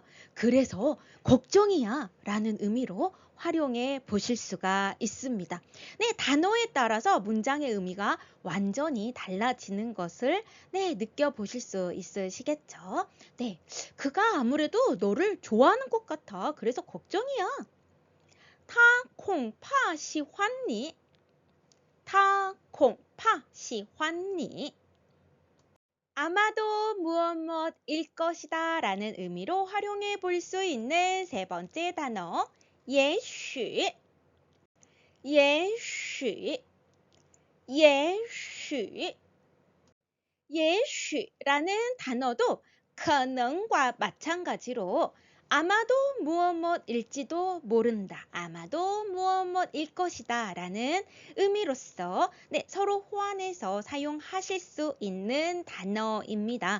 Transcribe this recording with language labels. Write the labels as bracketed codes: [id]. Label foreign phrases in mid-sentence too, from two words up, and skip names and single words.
[ko] 그래서 걱정이야 라는 의미로 활용해 보실 수가 있습니다. 네, 단어에 따라서 문장의 의미가 완전히 달라지는 것을 네, 느껴보실 수 있으시겠죠? 네, 그가 아무래도 너를 좋아하는 것 같아. 그래서 걱정이야. [zh] 他恐怕喜欢你他恐怕喜欢你 [ko] 아마도 무엇일 것이다 라는 의미로 활용해 볼 수 있는 세 번째 단어 [zh] 也许也许 [ko] 라는 단어도 可能 과 마찬가지로 아마도 무엇일지도 모른다. 아마도 무엇일 것이다 라는 의미로서 네, 서로 호환해서 사용하실 수 있는 단어입니다.